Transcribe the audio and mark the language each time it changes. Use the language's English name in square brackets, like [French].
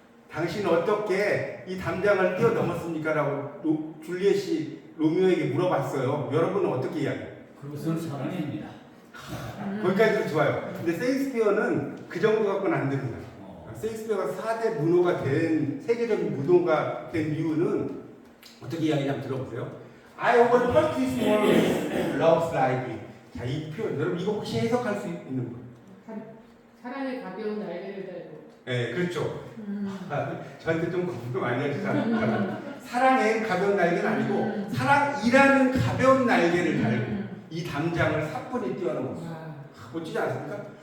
[Korean] 당신은 어떻게 이 담장을 뛰어넘었습니까? 라고 줄리엣이 로미오에게 물어봤어요. 여러분은 어떻게 이야기해요? 그것은 사랑입니다. 거기까지도 좋아요. 근데 세익스피어는 그 정도 갖고는 안 됩니다. 세익스피어가 4대 문호가 된, 세계적인 문호가 된 이유는 어떻게 이야기냐면 들어보세요. [English] I overpass this wall with love's lightning. [Korean] 자, 이 표현, 여러분 이거 혹시 해석할 수 있는 분? 사랑의 가벼운 날개를 달고. 네, 그렇죠. 저한테 좀 공부 많이 하시잖아요. 사랑의 가벼운 날개는 아니고 사랑이라는 가벼운 날개를 달고 이 담장을 사뿐히 뛰어넘었어. 멋지지 않습니까?